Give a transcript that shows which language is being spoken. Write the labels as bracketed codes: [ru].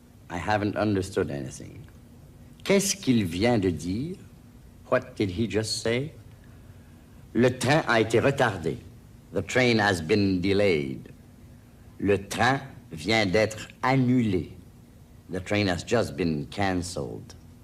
[en] I haven't understood anything. [fr] Qu'est-ce qu'il vient de dire? [en] What did he just say? [fr] Le train a été retardé. [en] The train has been delayed. [fr] Le train vient d'être annulé. [en] The train has just been cancelled.